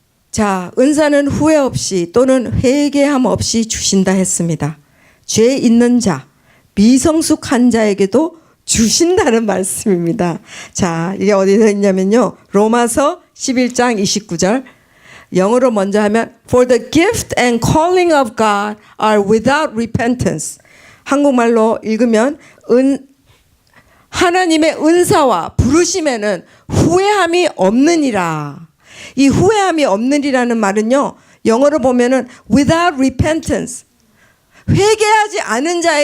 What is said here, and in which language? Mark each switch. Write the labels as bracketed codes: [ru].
[ko] 자, 은사는 후회 없이 또는 회개함 없이 주신다 했습니다. 죄 있는 자, 미성숙한 자에게도 주신다는 말씀입니다. 자, 이게 어디서 있냐면요. 로마서 11장 29절. 영어로 먼저 하면 [en] For the gift and calling of God are without repentance. [ko] 한국말로 읽으면 하나님의 은사와 부르심에는 후회함이 없느니라. 이 후회함이 없느니라는 말은요. 영어로 보면은 [en] without repentance. [ko] 회개하지 않은 자의